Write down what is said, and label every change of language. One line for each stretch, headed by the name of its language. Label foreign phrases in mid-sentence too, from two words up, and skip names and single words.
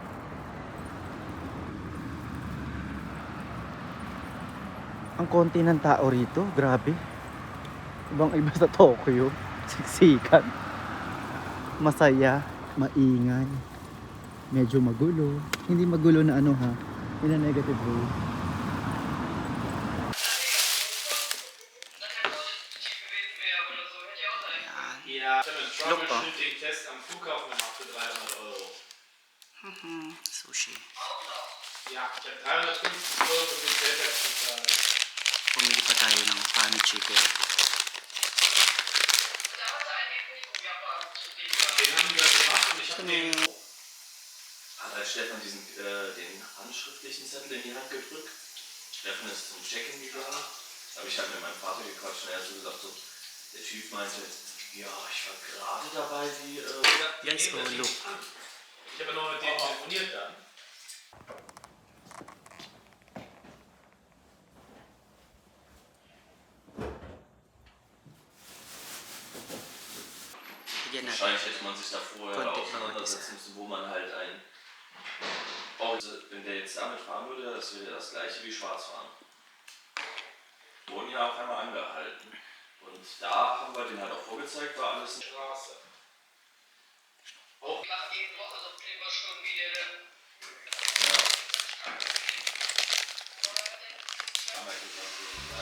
Filipino: Ang konti ng tao rito, grabe. Ibang iba sa Tokyo. Siksikan. Masaya, maingay. Medyo magulo. Hindi magulo na
English: in a negative way.
German: Ja, ich habe einen Look, Troubleshooting-Test am Flughafen gemacht für 300 €. Sushi. Ja, ich habe 350 € für den Zeltplatz bezahlt.
Filipino: Pumili pa tayo ng Fami Chicken.
German: Den haben die gerade gemacht und ich habe den... Hat halt Stefan den handschriftlichen Zettel in die Hand gedrückt. Stefan ist zum Check-in gegangen. Habe ich halt mit meinem Vater gequatscht und er hat so gesagt, so, der Typ meinte, ja, ich war gerade dabei, die...
English: Guys, oh look.
German: Ich habe noch mit denen telefoniert dann.
Filipino: Bigyan natin.
German: Wahrscheinlich hätte man sich da vorher Konti auseinandersetzen müssen, wo man halt wenn der jetzt damit fahren würde, das wäre das gleiche wie Schwarzfahren. Wir wurden ja auch einmal angehalten. Und da haben wir den halt auch vorgezeigt, war alles eine Straße. Ja. Haben wir gesagt,